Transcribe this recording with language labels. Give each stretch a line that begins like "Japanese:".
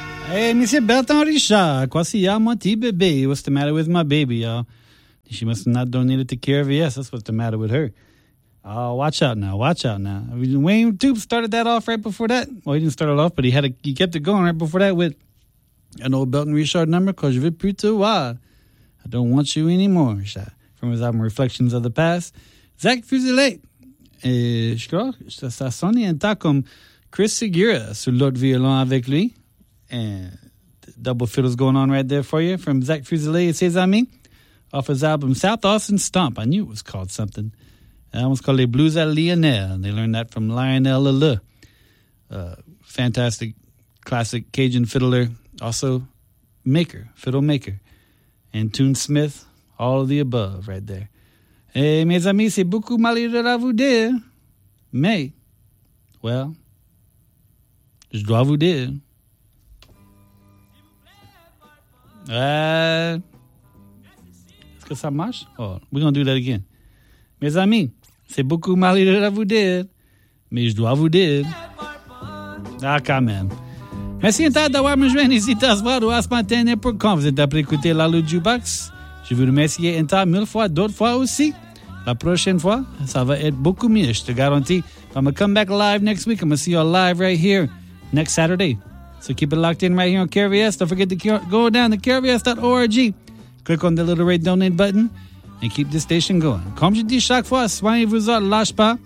French: Hey, Monsieur Bertrand Richard, qu'est-ce qu'il y a, mon petit bébé?
English: What's the matter with my baby, y'all? She must have not donated to care of yes. That's what's the matter with her. Oh, watch out now. Watch out now. I mean, Wayne Tube started that off right before that. Well, he didn't start it off, but he kept it going right before that with an old Bertrand Richard number, cause
French: je veux plus te voir.
English: I don't want you anymore, Richard. From his album Reflections of the Past. Zach Fuselet.
French: Je crois que ça sonne un peu comme Chris Segura sur l'autre violon avec lui.
English: And double fiddles going on right there for you from Zach Fuselet et ses amis off his album South Austin Stomp. I knew it was called something. That one's called Les Blues à Lionel. And they learned that from Lionel Lele, a fantastic classic Cajun fiddler, also maker, fiddle maker. And Toon Smith, all of the above right there.
French: Hey, mes amis, c'est beaucoup malheureux à vous dire. Mais, well, je dois vous dire. Est-ce que ça marche?
English: Oh, we're going to do that again.
French: Mes amis, c'est beaucoup malheureux à vous dire. Mais je dois vous dire. Ah, quand même. Merci un tas d'avoir me joint ici à ce soir ou à ce matin. Et pourquoi vous êtes après écouter la Lou Jukebox? Je vous remercie un tas mille fois, d'autres fois aussi. La prochaine fois, ça va être beaucoup mieux, je te garantis.
English: I'm going to come back live next week. I'm going to see you all live right here next Saturday. So keep it locked in right here on KRVS. Don't forget to go down to KRVS.org. Click on the little red donate button and keep the station going.
French: Comme je dis chaque fois, soignez-vous, lâche pas.